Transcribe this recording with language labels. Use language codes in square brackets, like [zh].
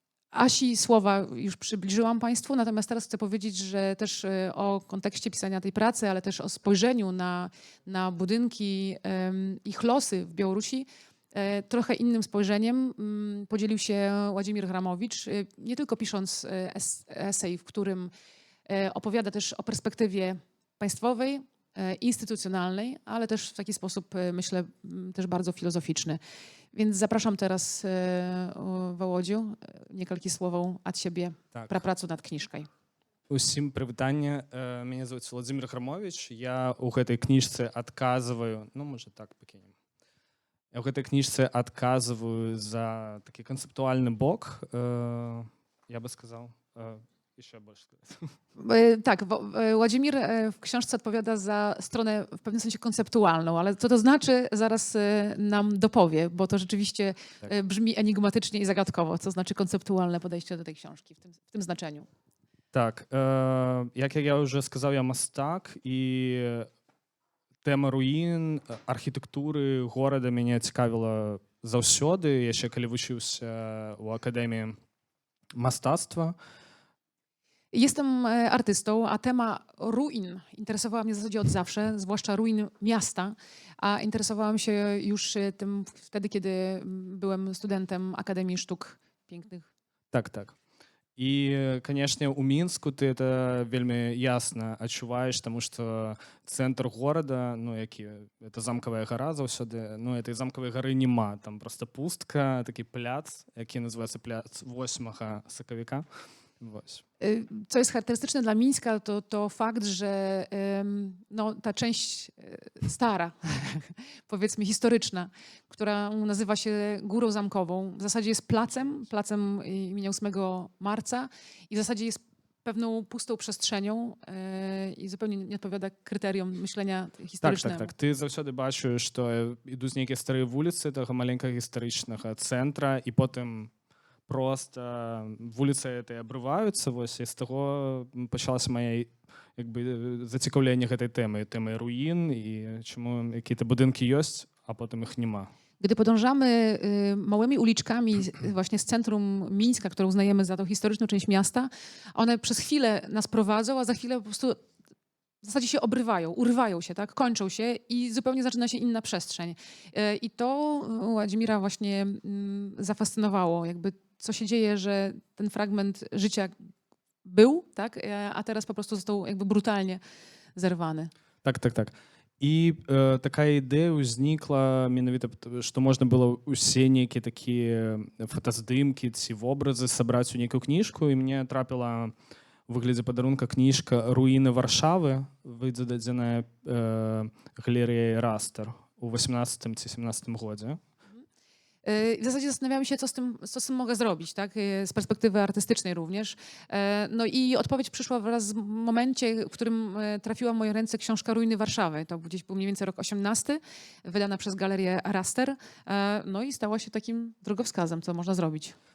[pl] Asi słowa już przybliżyłam Państwu, natomiast teraz chcę powiedzieć, że też o kontekście pisania tej pracy, ale też o spojrzeniu na budynki, ich losy w Białorusi, trochę innym spojrzeniem podzielił się Władimir Hramowicz, nie tylko pisząc esej, w którym opowiada też o perspektywie państwowej, instytucjonalnej, ale też w taki sposób, myślę, też bardzo filozoficzny. Więc zapraszam teraz Володю, [be] некалькі словаў ад сябе пра працу над кніжкай. Усім прывітанне. Мяне зовут Владимир Храмович. Я ў гэтай кніжцы адказваю, ну, можа так пакінем. Я ў гэтай кніжцы адказваю за такі канцэптуальны бок, я бы сказаў, jeszcze больше. [pl] Tak, Władimir w książce odpowiada za stronę w pewnym sensie konceptualną, ale co to znaczy, zaraz nam dopowie, bo to rzeczywiście brzmi enigmatycznie i zagadkowo, co znaczy konceptualne podejście do tej książki w tym znaczeniu. Tak, jak ja już [be] сказал, я мастак, і тэма руін, архітэктуры горада мяне цікавіла заўсёды, яшчэ калі вучыўся ў Акадэміі мастацтва. [pl] Jestem artystą, a tema ruin interesowała mnie w zasadzie od zawsze, zwłaszcza ruin miasta, a interesowałam się już tym wtedy, kiedy byłem studentem Akademii Sztuk Pięknych. [be] Так, так. І, канешне, у Мінску ты это вельмі ясна адчуваеш, таму што цэнтр горада, ну, які это замкавая гара заўсёды, ну, этой замкавай гары няма, там проста пустка, такі пляц, які называецца пляц 8 сакавіка. [pl] Co jest charakterystyczne dla Mińska, to fakt, że no, ta część stara, powiedzmy historyczna, która nazywa się Górą Zamkową, w zasadzie jest placem imienia 8 marca i w zasadzie jest pewną pustą przestrzenią i zupełnie nie odpowiada kryteriom myślenia historycznego. [be] Так. Ты заўсёды бачыш, што ідуць нейкія старыя вуліцы таго маленькага гістарычнага цэнтра, і потым просто вуліцы этой абрываюцца, вось, і з таго пачалася моя jakby zацікаўлення гэтай тэмай руін і чаму якія-то будынкі ёсць, [pl] a potem ich nie ma. Gdy podążamy małymi uliczkami właśnie z centrum Mińska, które uznajemy za tą historyczną część miasta, one przez chwilę nas prowadzą, a za chwilę po prostu w zasadzie się obrywają, urywają się, tak? Kończą się i zupełnie zaczyna się inna przestrzeń. I to Władimira właśnie zafascynowało, jakby co się dzieje, że ten fragment życia był, tak? A teraz po prostu został jakby brutalnie zerwany. [be] Так. І така ідея ўзнікла менавіта, што можна было ўсе нейкія такія фотаздымкі ці вобразы сабраць у нейкую кніжку, і мне трапіла у выглядзе падарунка кніжка «Руіны Варшавы», выдадзеная галерэяй «Растер» у 18 ці 17 годзе. [pl] W zasadzie zastanawiałam się, co z tym mogę zrobić, tak? Z perspektywy artystycznej również. No i odpowiedź przyszła wraz w momencie, w którym trafiła w moje ręce książka Ruiny Warszawy. To gdzieś był mniej więcej rok 18, wydana przez galerię Raster. No i stała się takim drogowskazem, co można zrobić.